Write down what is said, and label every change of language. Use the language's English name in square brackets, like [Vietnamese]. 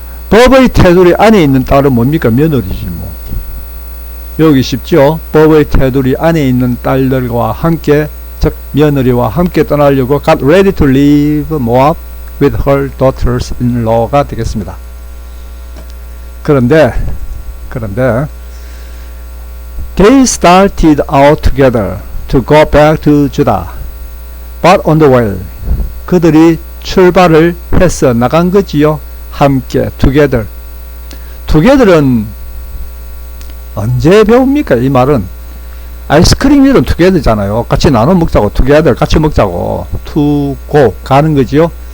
[Korean] 법의 테두리 안에 있는 딸은 뭡니까? 며느리지 뭐. 여기 쉽죠? 법의 테두리 안에 있는 딸들과 함께 즉 며느리와 함께 떠나려고 [English] got ready to leave Moab with her daughters-in-law [Korean] 가 되겠습니다. 그런데 [English] they started out together to go back to Judah. But on the way, [Korean] 그들이 출발을 해서 나간 거지요. 함께, together. together은 언제 배웁니까? 이 말은 아이스크림 이름 together잖아요. 같이 나눠 먹자고, together 같이 먹자고, to go 가는 거지요.